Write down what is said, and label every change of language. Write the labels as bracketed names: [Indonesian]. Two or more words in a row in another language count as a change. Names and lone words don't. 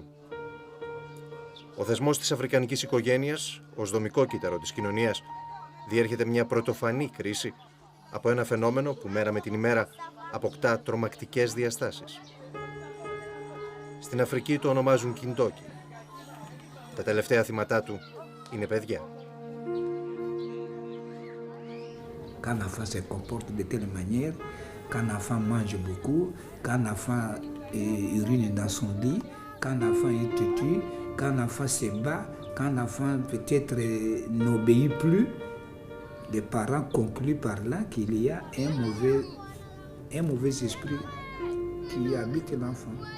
[Greek] Ο θεσμός της αφρικανικής οικογένειας, ως δομικό κύτταρο της κοινωνίας, διέρχεται μια πρωτοφανή κρίση από ένα φαινόμενο που μέρα με την ημέρα αποκτά τρομακτικές διαστάσεις. Στην Αφρική το ονομάζουν κιντόκι. Τα τελευταία θύματά του είναι παιδιά. [French] Quand l'enfant se comporte de telle manière, quand l'enfant mange beaucoup, quand l'enfant urine dans son lit, quand l'enfant est têtu, quand l'enfant se bat, quand l'enfant peut-être n'obéit plus, les parents concluent par là qu'il y a un mauvais esprit qui habite l'enfant.